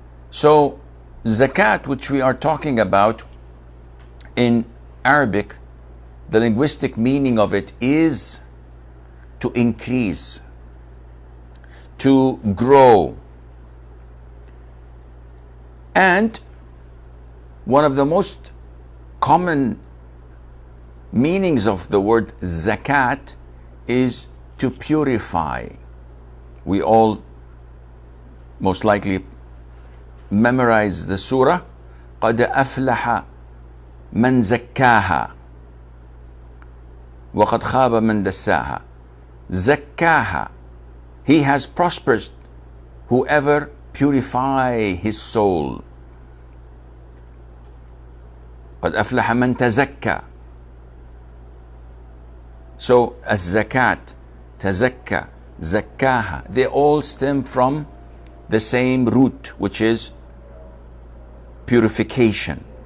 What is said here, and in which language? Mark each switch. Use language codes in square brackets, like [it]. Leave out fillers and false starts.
[en] So zakat, which we are talking about in Arabic, the linguistic meaning of it is to increase, to grow. And one of the most common meanings of the word zakat is to purify. We all most likely memorize the surah, [ar] قَدْ أَفْلَحَ مَنْ زَكَّاهَا وَقَدْ خَابَ مَنْ دَسَّاهَا. [en] زَكَّاهَا, he has prospered whoever purify his soul. [ar] قَدْ أَفْلَحَ مَنْ تَزَكَّى. [en] So az-zakat, tazakka, zakkaha, they all stem from the same root, which is purification.